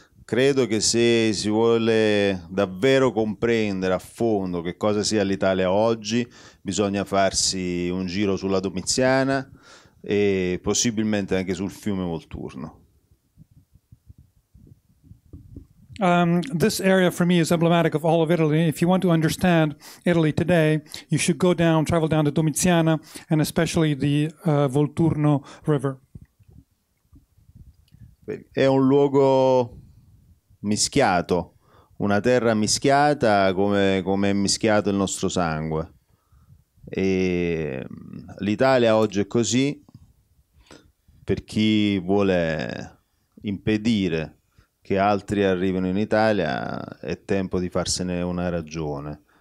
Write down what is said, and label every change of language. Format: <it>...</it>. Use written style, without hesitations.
<it>Credo che se si vuole davvero comprendere a fondo che cosa sia l'Italia oggi, bisogna farsi un giro sulla Domiziana e possibilmente anche sul fiume Volturno.</it> <en>This area for me is emblematic of all of Italy. If you want to understand Italy today, you should go down, travel down the Domiziana and especially the Volturno River.</en> <it>È un luogo mischiato, una terra mischiata come è mischiato il nostro sangue. E l'Italia oggi è così. Per chi vuole impedire che altri arrivino in Italia, è tempo di farsene una ragione.</it>